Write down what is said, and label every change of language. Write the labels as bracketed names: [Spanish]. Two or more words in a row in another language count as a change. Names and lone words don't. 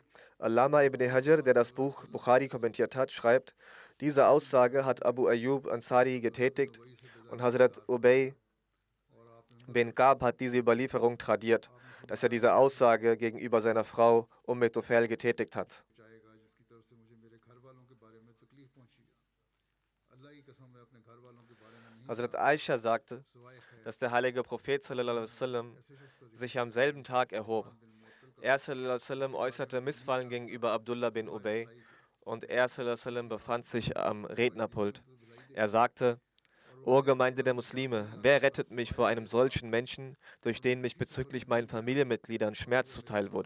[German] Allama ibn Hajar, der das Buch Bukhari kommentiert hat, schreibt, diese Aussage hat Abu Ayyub Ansari getätigt und Hazrat Ubay bin Ka'b hat diese Überlieferung tradiert, dass er diese Aussage gegenüber seiner Frau Tufayl getätigt hat. Hazrat Aisha sagte, dass der heilige Prophet [Arabic] صلى الله عليه وسلم [German] sich am selben Tag erhob. Er sallam, äußerte Missfallen gegenüber Abdullah bin Ubay und er sallam, befand sich am Rednerpult. Er sagte: O Gemeinde der Muslime, wer rettet mich vor einem solchen Menschen, durch den mich bezüglich meinen Familienmitgliedern Schmerz zuteil wurde?